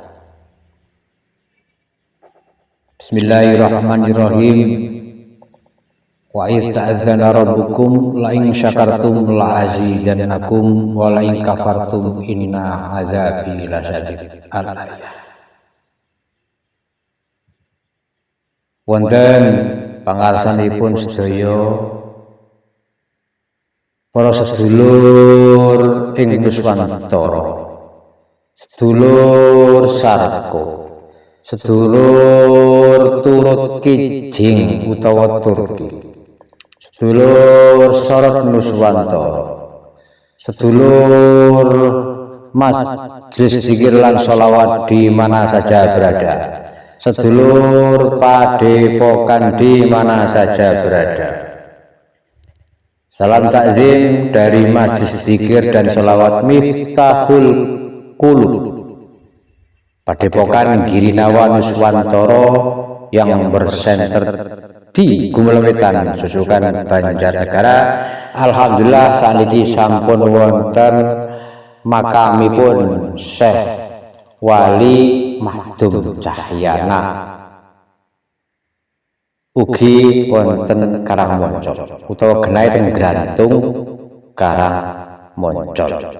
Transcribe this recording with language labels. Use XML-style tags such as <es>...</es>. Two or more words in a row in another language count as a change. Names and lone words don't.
<ar>بسم الله الرحمن الرحيم. وإذ تأذن ربكم لئن شكرتم لأزيدنكم ولئن كفرتم إن عذابي لشديد. Al-ayah.</ar> <jv>Wonten pangarsanipun sedaya para sedulur ing Nuswantara, sedulur Sarko, sedulur turut kijing utawa Turki, sedulur sorot Nuswantara, sedulur majelis zikir lan sholawat</jv> <id>di mana saja berada,</id> <jv>sedulur padepokan</jv> <id>di mana saja berada. Salam takzim dari Majelis Zikir dan Sholawat Miftahul Qulub Padepokan Girinawa Nuswantara yang bersenter di Gumelewetan, Susukan, Banjarnegara.</id> <jv>Alhamdulillah saniki sampun wonten makamipun Syekh Wali Mahdum Cahyana. Ugi wonten Karangmoncol utawa genai teng Grantung Karangmoncol.</jv>